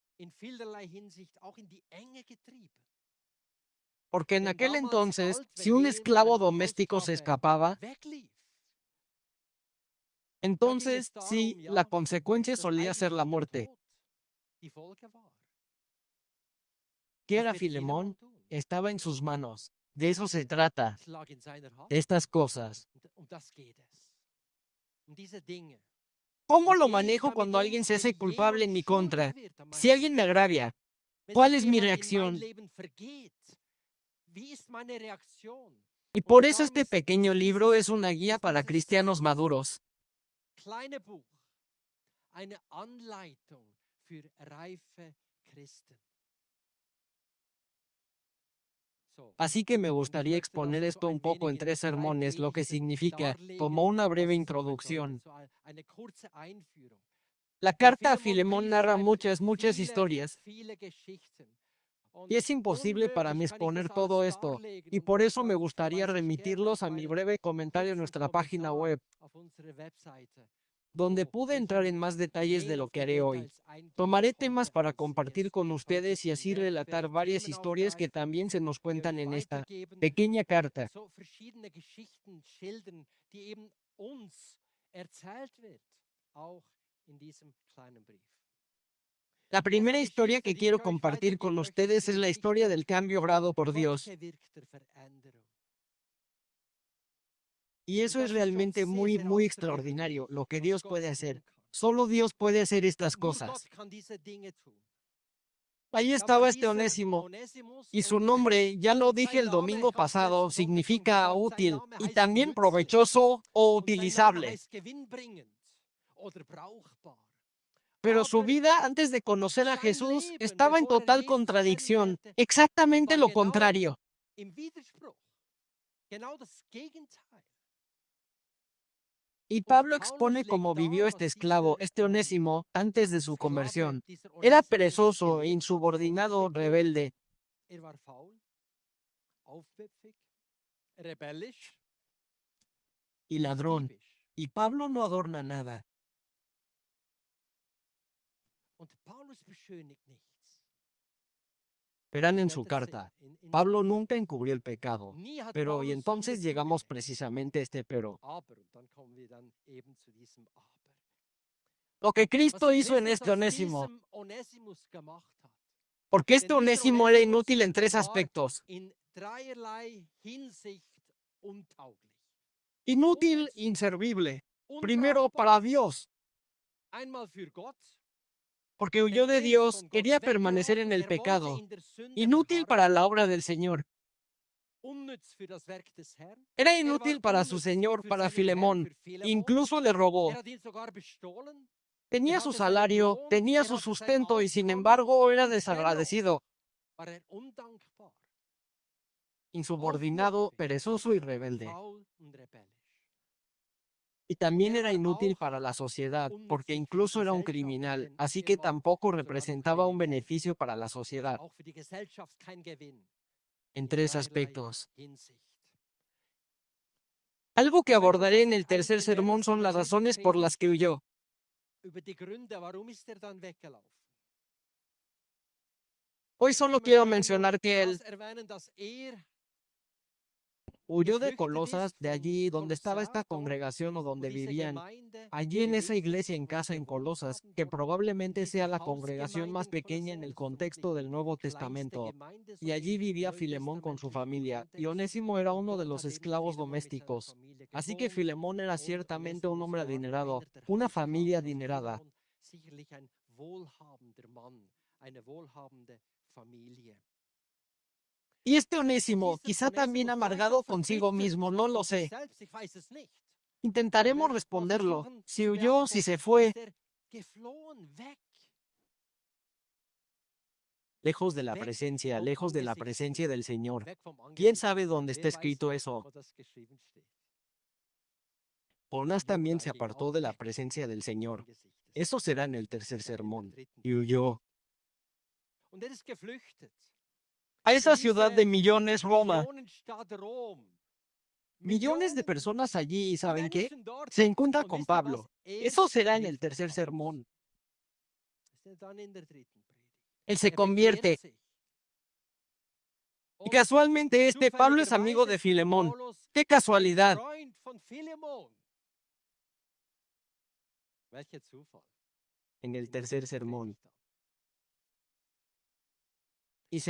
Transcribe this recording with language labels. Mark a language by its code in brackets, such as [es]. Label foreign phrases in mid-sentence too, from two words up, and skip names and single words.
[es] Porque en aquel entonces, si un esclavo doméstico se escapaba, entonces sí, la consecuencia solía ser la muerte. ¿Qué era Filemón? Estaba en sus manos. De eso se trata. De estas cosas. ¿Cómo [de] Wie [es] lo [de] gehe ich [es] manejo [de] damit [es] cuando alguien se [de] wenn [es] hace culpable [de] jemand [es] en mi [de] schuldig [es] contra? [de] wird an [es] Si [de] meinem [es] alguien me [de] Leben? [es] agravia, [de] Wenn [es] ¿cuál [de] sich [es] es mi [de] jemand in mein [es] reacción? [de] Leben vergeht, wie ist meine Reaktion? [es] Y [de] Und [es] por eso [de] darum [es] este [de] ist [es] pequeño libro es una guía para cristianos maduros. [de] kleine Buch eine Anleitung für reife Christen. So, [es] Así que me [de] und ich [es] gustaría [de] möchte das [es] exponer [de] so [es] esto un [de] ein [es] poco [de] wenig [es] en [de] in [es] 3 [de] drei [es] sermones, lo que [de] Predigten [es] significa, [de] darlegen, [es] como una [de] was [es] breve [de] es so bedeutet. [es] introducción. [de] So eine kurze Einführung. [es] La [de] Der [es] carta a Filemón [de] Philemon-Brief [es] narra [de] schreibt [es] muchas [de] viele, [es] historias, [de] viele Geschichten. [es] y [de] Und [es] es imposible para mí [de] unmöglich kann ich [es] exponer [de] das alles [es] todo esto, [de] darlegen. [es] y [de] Und [es] por eso me [de] darum [es] gustaría [de] verweise ich gerne [es] remitirlos [de] auf [es] a mi [de] meinen [es] breve comentario en [de] kurzen [es] nuestra página [de] Kommentar [es] web, [de] auf unsere Webseite, [es] donde [de] wo [es] pude entrar en [de] welcher [es] más detalles [de] mehr [es] de lo [de] auf [es] que [de] die [es] haré hoy. [de] Details eingeht. [es] Tomaré temas [de] Heute [es] para [de] heißt [es] compartir [de] es, [es] con [de] heute [es] ustedes y así [de] werde [es] relatar [de] ich [es] varias [de] Themen [es] historias que [de] aufgreifen, [es] también se nos [de] die [es] cuentan [de] euch [es] en esta [de] weitergeben [es] pequeña [de] und [es] carta. [de] so verschiedene Geschichten schildern, die eben uns erzählt wird, auch in diesem kleinen Brief. [es] La primera [de] Erste [es] historia [de] Geschichte, [es] que [de] die ich [es] quiero [de] euch [es] compartir con [de] weitergeben möchte, ist [es] ustedes [de] die [es] es la historia [de] Geschichte [es] del cambio [de] von [es] obrado por [de] Gott [es] Dios. [de] gewirkter Veränderung. [es] Y [de] Und [es] eso es [de] das ist schon [es] realmente [de] sehr, sehr [es] muy [de] außergewöhnlich, [es] extraordinario, lo que [de] was [es] Dios [de] Gott [es] puede [de] tun [es] hacer. [de] kann. [es] Solo Dios puede hacer estas [de] Nur Gott [es] cosas. [de] kann diese Dinge tun. [es] Ahí [de] Da war [es] estaba este [de] dieser [es] Onésimo, [de] Onesimus [es] y su [de] und [es] nombre, ya lo dije [de] sein [es] el [de] Name, [es] domingo [de] ich habe es [es] pasado, [de] letzten Sonntag schon [es] significa [de] gesagt, sein [es] útil [de] Name [es] y [de] heißt [es] también [de] nützlich [es] provechoso o [de] und sein Name [es] utilizable. [de] heißt gewinnbringend oder brauchbar. [es] Pero su [de] Aber [es] vida antes de conocer a [de] sein [es] Jesús [de] Leben, [es] estaba en [de] bevor er [es] total [de] Jesus [es] contradicción, [de] kennenlernte, [es] exactamente [de] war [es] lo [de] genau [es] contrario. [de] im Widerspruch. Genau das Gegenteil. [es] Y [de] Und [es] Pablo [de] Paulus [es] expone [de] legt [es] cómo vivió [de] dar, [es] este [de] was [es] esclavo, [de] dieser [es] este Onésimo, antes de su [de] Sklave, [es] conversión. [de] dieser [es] Era [de] Onesimus [es] perezoso, [de] gelebt hat, [es] insubordinado, [de] vorübergehend. [es] rebelde. [de] Er war faul, aufmüpfig, rebellisch [es] Y [de] und [es] ladrón. [de] diebisch. [es] Y Pablo no adorna nada. [de] Und Paulus beschönigt nichts. [es] Verán [de] Ihr [es] en su [de] werdet sehen, [es] carta, [de] in [es] Pablo [de] seinem [es] nunca [de] Brief. [es] encubrió el pecado. [de] Nie hat [es] Pero, y [de] Paulus Sünde [es] entonces llegamos [de] zugedeckt. [es] precisamente a este pero. [de] Aber, und dann kommen wir dann eben zu diesem Aber. [es] Lo que [de] Was [es] Cristo hizo en [de] Christus [es] este [de] aus [es] Onésimo, [de] diesem Onesimus gemacht hat. [es] porque este [de] Denn dieser [es] Onésimo era [de] Onesimus [es] inútil en 3 [de] war [es] aspectos. [de] in dreierlei Hinsicht untauglich. [es] Inútil, [de] Unnütz, [es] inservible. Primero, [de] unbrauchbar. [es] para Dios, [de] Einmal für Gott, [es] porque [de] denn [es] huyó de [de] er ist [es] Dios, [de] von Gott [es] quería permanecer [de] weggelaufen, [es] en el [de] er wollte [es] pecado. [de] in der Sünde [es] Inútil [de] verharren. [es] para la obra del Señor. [de] Unnütz für das Werk des Herrn. [es] Era [de] Er war [es] inútil para su [de] unnütz [es] Señor, [de] für [es] para [de] seinen Herrn, [es] Filemón. [de] für Philemon. [es] Incluso le robó. [de] Er hat ihn sogar bestohlen. [es] Tenía [de] Er [es] su [de] hatte seinen [es] salario, [de] Lohn, [es] tenía [de] er [es] su [de] hatte sein [es] sustento y sin [de] Auskommen. [es] embargo era [de] Und dennoch [es] desagradecido, [de] war er undankbar, [es] insubordinado, [de] aufmüpfig, [es] perezoso y rebelde. [de] faul und rebellisch. [es] Y también [de] Er [es] era [de] war [es] inútil [de] auch [es] para la sociedad, porque [de] unnützlich für die [es] incluso era un [de] Gesellschaft, [es] criminal, [de] denn [es] así [de] er [es] que [de] war [es] tampoco [de] sogar ein [es] representaba un [de] Kriminell. [es] beneficio para la sociedad, [de] Auch für die Gesellschaft kein Gewinn. [es] en [de] In [es] 3 [de] dreierlei [es] aspectos. [de] Hinsicht. [es] Algo que [de] Aber etwas, [es] abordaré [de] was [es] en el [de] ich eigentlich [es] tercer [de] in der [es] sermón son las [de] ersten [es] razones por las [de] Predigt [es] que huyó. [de] über die Gründe, warum ist er dann weggelaufen? [es] Hoy [de] Ich [es] solo [de] möchte [es] quiero [de] heute nur [es] mencionar que él [de] das erwähnen, dass er [es] huyó de [de] geflüchtet [es] Colosas, [de] ist [es] de [de] von [es] allí donde estaba esta [de] Colossae, dort, [es] congregación o [de] wo [es] donde [de] diese [es] vivían, [de] Gemeinde [es] allí en esa [de] gelebt [es] iglesia [de] hat, [es] en [de] wo sie [es] casa en [de] gewohnt [es] Colosas, [de] haben, [es] que [de] dort in [es] probablemente sea [de] dieser [es] la congregación [de] Hausgemeinde [es] más [de] in [es] pequeña en [de] Kolossä, [es] el [de] das ist vermutlich [es] contexto del Nuevo [de] die kleinste [es] Testamento, [de] Gemeinde so [es] y allí [de] im [es] vivía Filemón con su [de] neutestamentlichen [es] familia, y [de] Kontext. [es] Onésimo era [de] Und [es] uno de [de] dort [es] los [de] hat eben [es] esclavos [de] Philemon mit seiner [es] domésticos. [de] Familie [es] Así que [de] gewohnt [es] Filemón era [de] und [es] ciertamente un [de] Onesimus [es] hombre [de] war [es] adinerado, [de] einer der [es] una [de] Hausfrauen, [es] familia [de] also [es] adinerada. [de] Philemon sicherlich ein wohlhabender Mann, eine wohlhabende Familie. [es] Y este [de] Und [es] Onésimo, [de] dieser [es] quizá también [de] Onesimus, vielleicht [es] amargado [de] auch [es] consigo [de] verbittert [es] mismo, no lo [de] von sich [es] sé. [de] selbst, ich weiß es nicht. [es] Intentaremos [de] Ich werde mal [es] responderlo. [de] versuchen [es] Si [de] zu [es] huyó, si [de] beantworten. [es] se fue, [de] Ist er geflohen, weg? [es] lejos de la [de] Weg [es] presencia, [de] vom [es] lejos de la [de] Angesicht [es] presencia [de] des [es] del [de] Herrn, [es] Señor. [de] weg vom [es] ¿Quién [de] Angesicht [es] sabe [de] des Herrn. [es] dónde está [de] Wer weiß, [es] escrito eso? [de] wo das geschrieben steht? [es] Jonás [de] Jonah [es] también se [de] ging [es] apartó [de] auch [es] de la [de] weg [es] presencia del [de] vom [es] Señor. [de] Angesicht des [es] Eso [de] Herrn. [es] será en el tercer [de] Das steht in der [es] sermón. [de] dritten [es] Y [de] Predigt. [es] huyó [de] Und er ist geflüchtet [es] a [de] in [es] esa ciudad [de] diese [es] de millones, Roma. [de] Millionenstadt Rom. [es] Millones de [de] Millionen [es] personas allí, ¿y saben qué? [de] Menschen dort. [es] Se encuentra [de] Und [es] con [de] wisst ihr was? [es] Pablo. [de] Er [es] Eso será en el [de] trifft [es] tercer [de] Paulus. [es] sermón. [de] Das steht dann in der dritten Predigt. [es] Él se [de] Er bekehrt [es] convierte. [de] sich. [es] Y [de] Und [es] casualmente Pablo es amigo de [de] zufälligerweise [es] Filemón. [de] Paulus [es] ¡Qué [de] ein [es] casualidad! [de] Freund von Philemon. Welcher Zufall. [es] En el [de] In der [es] tercer [de] dritten [es] sermón. [de] Predigt dann. [es] Y se